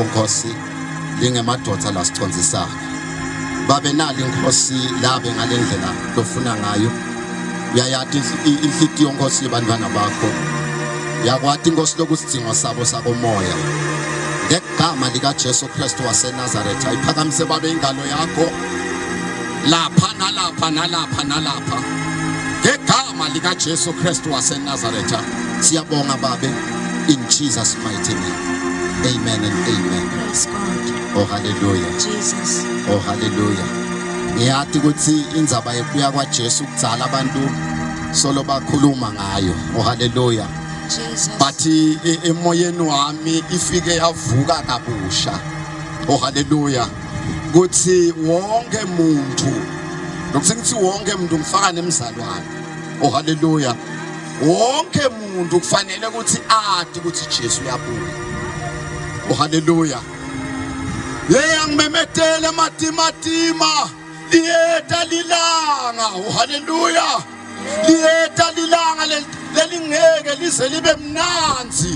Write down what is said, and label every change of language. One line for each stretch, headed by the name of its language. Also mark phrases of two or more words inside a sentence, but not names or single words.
Swati: Nkosi lingemadoda lasicondzisaka babe nali Nkosi labe ngalendlela lofuna ngayo uyayathi inhliziyo Nkosi yebantwana bakho yakwathi Nkosi lokusidingo sabo sakomoya ngegama lika Jesu Kristu waseNazaretha ayiphakamise babe ingalo yakho lapha nalapha ngegama lika Jesu Kristu waseNazaretha siyabonga babe
English: in Jesus mighty name. Amen and amen. Praise God. Oh hallelujah. Jesus. Oh hallelujah.
Swati: Ngiyathi ukuthi indzaba yebuya kwaJesu kudzala abantu solo bakhuluma ngayo.
English: Oh hallelujah. Jesus.
Swati: But emoyeni wami ifike yavuka kabusha.
English: Oh hallelujah.
Swati: Kuthi wonke umuntu nokuthi wonke umuntu ngifaka nemzalwane.
English: Oh hallelujah.
Swati: Wonke umuntu kufanele ukuthi adi ukuthi Jesu uyabuya.
English: Oh hallelujah.
Swati: Ngimemetele matimatima liyeta lilanga.
English: Oh hallelujah.
Swati: Liyeta lilanga lelingeke lize libe mnanzi.